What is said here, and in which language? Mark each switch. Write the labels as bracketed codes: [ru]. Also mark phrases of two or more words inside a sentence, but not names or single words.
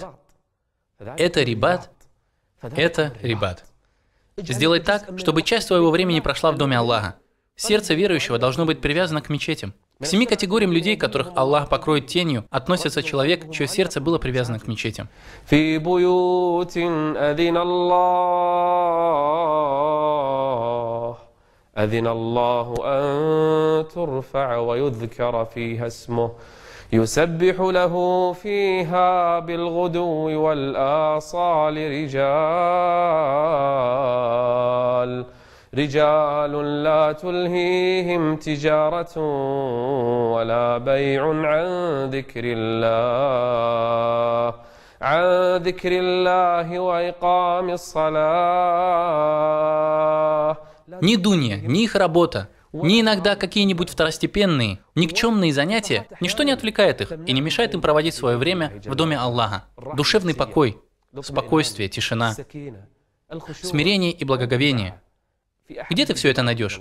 [ru] Это рибат. Это рибат. Сделай так, чтобы часть твоего времени прошла в доме Аллаха. Сердце верующего должно быть привязано к мечетям. К 7 категориям людей, которых Аллах покроет тенью, относится человек, чье сердце было привязано к мечетям. [ar] يسبح له فيها بالغدو والآصال رجال لا تلهيهم تجارة ولا بيع عن ذكر الله وإقام الصلاة. [ru] Ни дуния, ни их работа, ни иногда какие-нибудь второстепенные, никчемные занятия, ничто не отвлекает их и не мешает им проводить свое время в доме Аллаха. Душевный покой, спокойствие, тишина, смирение и благоговение. Где ты все это найдешь?